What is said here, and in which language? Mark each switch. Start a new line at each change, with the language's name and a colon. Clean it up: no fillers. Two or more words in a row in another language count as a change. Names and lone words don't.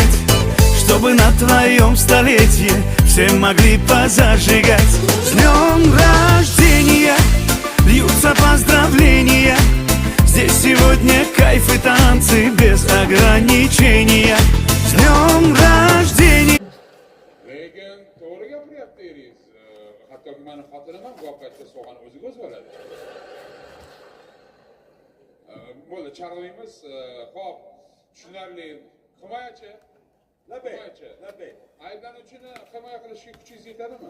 Russian: Чтобы на твоем столетии все могли позажигать. С днем рождения льются поздравления. Здесь сегодня кайф и танцы без ограничения. С днем рождения.
Uzbek: Lekin to'g'ri gapiryapti eringiz. Hattoki meni xotinim ham bu paytda sog'ani o'ziga o'zi bo'ladi. Bo'ldi, chaqiramiz. Xo'p, tushunarli. Himoyachi. Labbay. Ayblanuvchini himoya qilishga kuchingiz yetadimi?